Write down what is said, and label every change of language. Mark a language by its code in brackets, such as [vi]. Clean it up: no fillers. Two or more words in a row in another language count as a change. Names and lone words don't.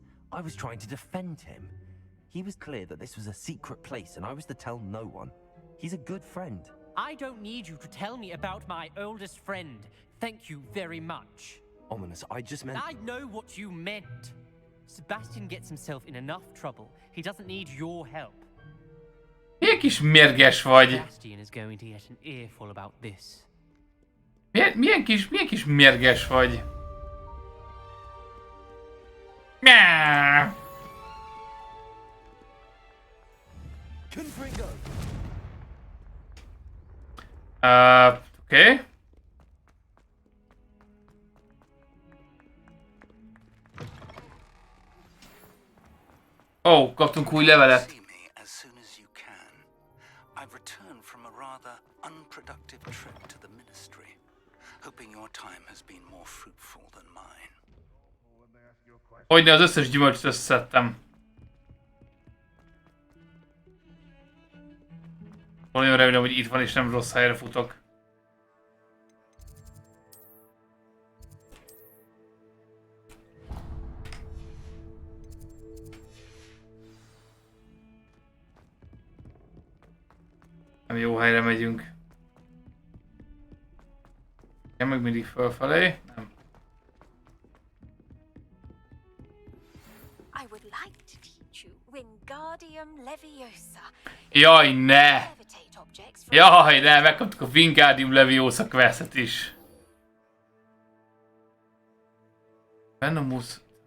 [en] I was trying to defend him. He was clear that this was a secret place and I was to tell no one. He's a good friend. I don't need you to tell me about my oldest friend. Thank you very much. Ominous, I just meant... I know what you meant. Sebastian gets himself in enough trouble. He doesn't need your help. [hu] Milyen kis mérges vagy? [en] Sebastian is going to get an earful about this. [hu] Milyen kis mérges vagy? Nyáááá! Oké. Ó, kaptunk új levelet. [en] See me as soon as you can. I've returned from a rather unproductive trip to the ministry, hoping your time has been more fruitful than mine. [hu] Hogyne, az összes gyümölcsöt összeszedtem. Nagyon remélem, hogy itt van és nem rossz helyre futok. Nem jó helyre megyünk. Nem meg mindig fölfelé. Nem. [en] I would like to teach you Wingardium Leviosa. [hu] Jaj, ne! [en] Levitate objects from [hu] Jaj, ne! Megkaptuk a Wingardium Leviosa questet is. [en] Venomous.